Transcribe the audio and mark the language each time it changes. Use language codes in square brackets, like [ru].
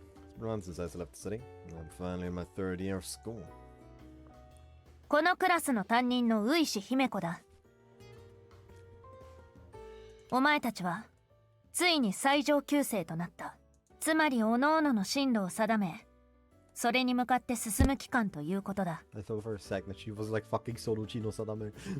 [en] It's been a month since I left the city, and I'm finally in my 3rd year of school. [ja] このクラスの担任のウイシ姫子だ。お前たちはついに最上級生となった。つまり各々の進路を定め、それに向かって進む期間ということだ。 [en] I thought for a second that she was like fucking Soluchino Sadame.